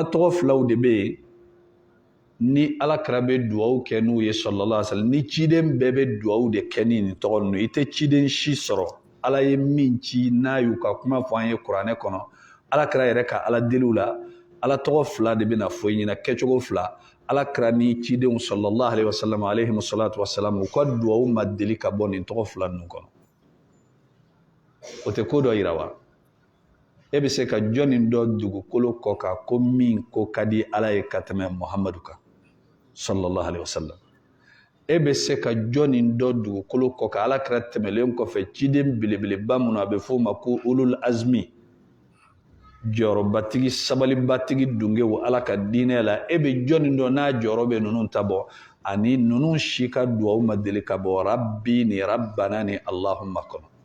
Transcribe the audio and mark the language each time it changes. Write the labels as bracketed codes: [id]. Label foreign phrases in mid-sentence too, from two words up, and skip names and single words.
[bm] tɔgɔ filaw de bɛ yen ni ala kɛra bɛ duwawu kɛ n'u ye [ar] صلى الله عليه وسلم [bm] ni ciden bɛɛ bɛ duwawu de kɛ ni nin tɔgɔ ninnu i tɛ ciden si sɔrɔ ala ye min ci n'a y'u ka kuma fɔ an ye kuranɛ kɔnɔ ala kɛra yɛrɛ ka ala deliw la ala tɔgɔ fila de bɛna fɔ i ɲɛna kɛcogo fila ala kɛra ni cidenw [ar] صلى الله عليه وسلم عليهم الصلاة والسلام [bm] u ka duwawu ma deli ka bɔ nin tɔgɔ fila ninnu kɔnɔ o tɛ ko dɔ yira wa e bɛ se ka jɔnni dɔ dugukolo kɔ kan ko min ko ka di ala ye ka tɛmɛ muhamadu kan [ar] صلى الله عليه وسلم [bm] e bɛ se ka jɔnni dɔ dugukolo kɔ kan ala kɛra tɛmɛlen kɔfɛ ciden belebeleba minnu a bɛ fɔ o ma ko [ar] أولو العزم [bm] jɔyɔrɔbatigi sabalibatigi dungew ala ka diinɛ la e bɛ jɔnni dɔ n'a jɔyɔrɔ bɛ ninnu ta bɔ ani ninnu si ka duwawu ma deli ka bɔ rabbi ni rabbana ni allahumma kɔnɔ